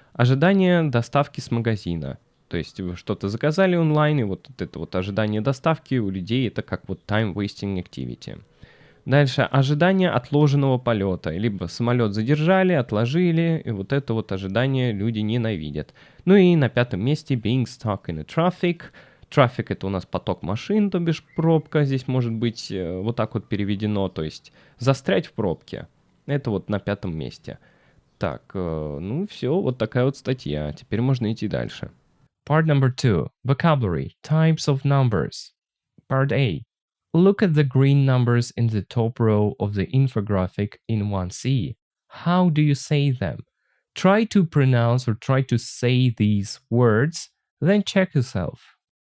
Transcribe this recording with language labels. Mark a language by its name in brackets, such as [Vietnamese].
[Russian] Ожидание доставки с магазина. То есть вы что-то заказали онлайн, и вот это вот ожидание доставки у людей — это как вот [English] time wasting activity. [Russian] Дальше ожидание отложенного полета. Либо самолет задержали, отложили, и вот это вот ожидание люди ненавидят. Ну и на пятом месте [English] being stuck in a traffic. [Russian] Traffic — это у нас поток машин, то бишь пробка. Здесь может быть вот так вот переведено, то есть застрять в пробке. Это вот на пятом месте. Так, ну все, вот такая вот статья. Теперь можно идти дальше. [English] Part number 2. Vocabulary. Types of numbers. Part A. Look at the green numbers in the top row of the infographic in 1C. How do you say them? Try to pronounce or try to say these words, then check yourself.